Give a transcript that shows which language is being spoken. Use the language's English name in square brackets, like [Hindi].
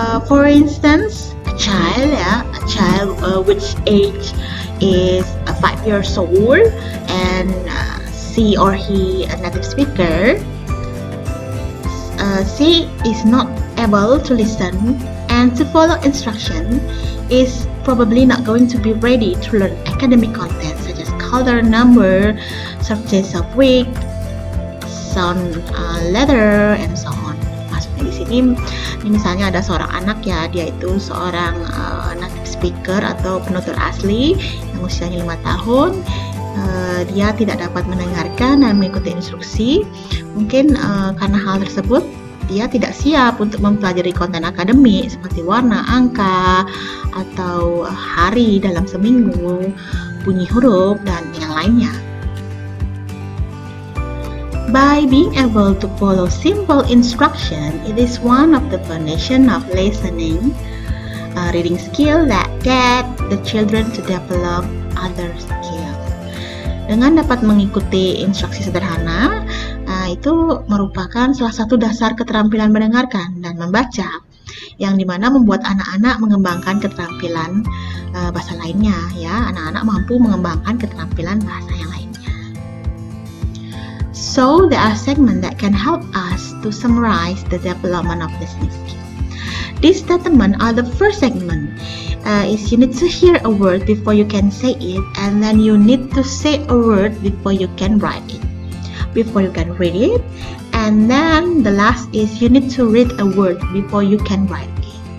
[English] For instance, a child which age is 5 years old and she or he a native speaker, she is not able to listen and to follow instruction, is probably not going to be ready to learn academic content such as color, number, subjects of week, sound letter, and so on. [Indonesian] Maksudnya di sini, ini misalnya ada seorang anak ya, dia itu seorang native speaker atau penutur asli yang usianya 5 tahun. Dia tidak dapat mendengarkan dan mengikuti instruksi. Mungkin karena hal tersebut dia tidak siap untuk mempelajari konten akademik seperti warna, angka, atau hari dalam seminggu, bunyi huruf, dan yang lainnya. [English] By being able to follow simple instruction, it is one of the foundation of listening, reading skill that get the children to develop other skills. [Indonesian] Dengan dapat mengikuti instruksi sederhana, itu merupakan salah satu dasar keterampilan mendengarkan dan membaca, yang dimana membuat anak-anak mengembangkan keterampilan bahasa lainnya. Ya, anak-anak mampu mengembangkan keterampilan bahasa yang lainnya. [English] So there are segments that can help us to summarize the development of listening skills. These statements are the first segment. is you need to hear a word before you can say it, and then you need to say a word before you can write it, before you can read it, and then the last is you need to read a word before you can write it.